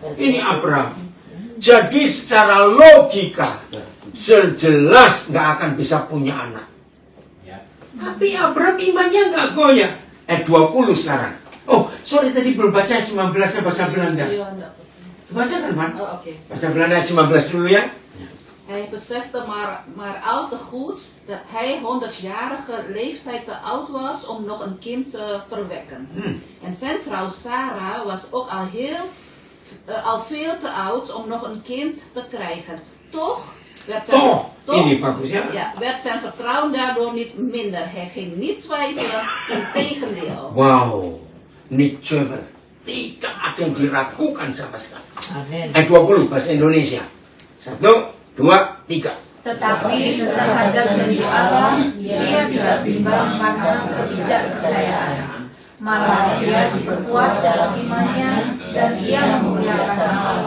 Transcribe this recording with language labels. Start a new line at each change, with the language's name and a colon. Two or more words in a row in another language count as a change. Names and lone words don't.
Indonesian: Ini Abraham. Jadi secara logika sejelas nggak akan bisa punya anak. Ya. Tapi Abraham imannya nggak goyah. 20 sekarang. Oh, sorry tadi belum baca 19 bahasa Belanda. Iya, enggak. Baca kan, Man? Oh, oké. Bahasa Belanda 19 dulu ya.
Dutch: Hij besefte maar al te goed dat hij 100-jarige leeftijd te oud was om nog een kind te verwekken. En zijn vrouw Sarah was ook al veel te oud om nog een kind te krijgen. Toch werd zijn,
Indonesian: Ini bagus ya.
Dutch: werd zijn vertrouwen daardoor niet minder. Hij ging niet twijfelen, integendeel. Wow, niet twijfel.
Indonesian: Tidak ada yang diragukan sama sekali. Amin. 20 bahasa Indonesia. 1, 2, 3. Tetapi terhadap janji Allah, ia tidak bimbang karena ketidakpercayaan. Malah ia diperkuat dalam imannya dan ia memuliakan Allah.